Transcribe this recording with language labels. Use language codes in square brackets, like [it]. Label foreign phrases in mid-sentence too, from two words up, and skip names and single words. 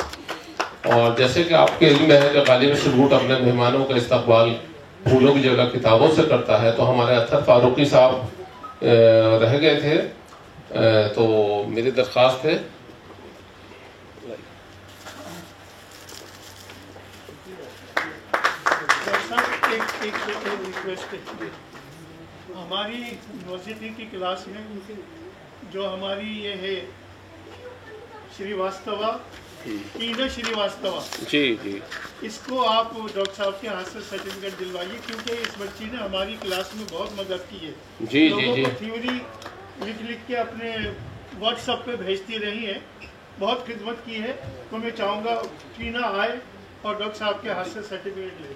[ur] اور جیسے کہ آپ کے علم ہے کہ غالب شروط اپنے مہمانوں کا استقبال پھولوں کی جگہ کتابوں سے کرتا ہے، تو ہمارے اطہر فاروقی صاحب رہ گئے تھے، تو میری درخواست ہے ہماری یونیورسٹی کی کلاس میں جو ہماری یہ ہے شری واستوا ٹینا شری واستوا، جی اس کو آپ ڈاکٹر صاحب کے ہاتھ سے سرٹیفکیٹ دلوائیے، کیونکہ اس بچی نے ہماری کلاس میں بہت مدد کی ہے. جی لوگوں کو تھیوری لکھ کے اپنے واٹس ایپ پہ بھیجتی رہی ہے، بہت خدمت کی ہے. تو میں چاہوں گا ٹینا آئے اور ڈاکٹر صاحب کے ہاتھ سے سرٹیفکیٹ لے.